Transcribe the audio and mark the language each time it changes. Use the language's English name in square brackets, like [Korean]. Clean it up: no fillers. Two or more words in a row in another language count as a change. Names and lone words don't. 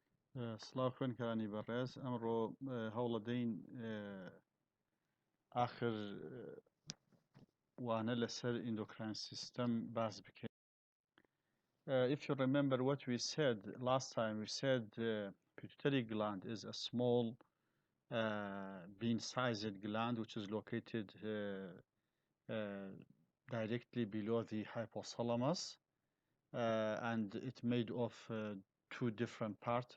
[Central Kurdish] سلااو خوێنکەرانی بەڕێز ئەمڕۆ هەوڵە دەین آخر وانە لەسەر [English] endocrine system [Central Kurdish] باس بکەین. [English] If you remember what we said last time, we said pituitary gland is a small bean-sized gland which is located directly below the hypothalamus, and it's made of two different parts.